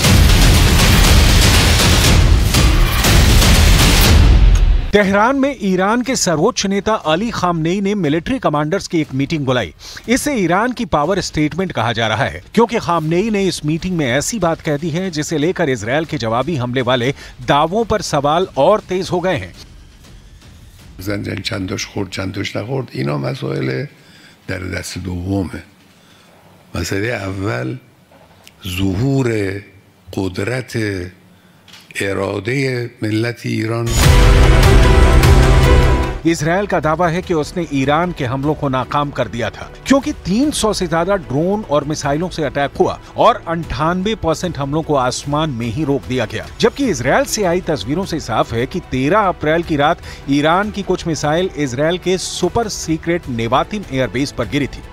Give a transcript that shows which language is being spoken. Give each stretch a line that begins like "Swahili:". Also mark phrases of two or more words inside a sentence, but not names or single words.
Hindi: तेहरान में ईरान के सर्वोच्च नेता अली खामनेई ने
English: military commanders
Hindi: की एक मीटिंग बुलाई। इसे ईरान की
English: power statement
Hindi: कहा जा रहा है क्योंकि खामनेई ने इस मीटिंग में ऐसी बात कह दी है जिसे लेकर इजरायल के जवाबी हमले वाले दावों पर सवाल और तेज हो गए हैं।
Persian: چندش خورد چندش نخورد اینا مسائل در دست دومه. مسئله اول ظهور قدرت اراده ملت ایران।
Hindi: इजरायल का दावा है कि उसने ईरान के हमलों को नाकाम कर दिया था क्योंकि 300 से ज्यादा ड्रोन और मिसाइलों से अटैक हुआ और 98% हमलों को आसमान में ही रोक दिया गया। जबकि इजरायल से आई तस्वीरों से साफ है कि 13 अप्रैल की रात ईरान की कुछ मिसाइल इजरायल के
English: super secret
Hindi: नेवातिम एयरबेस पर गिरी थी।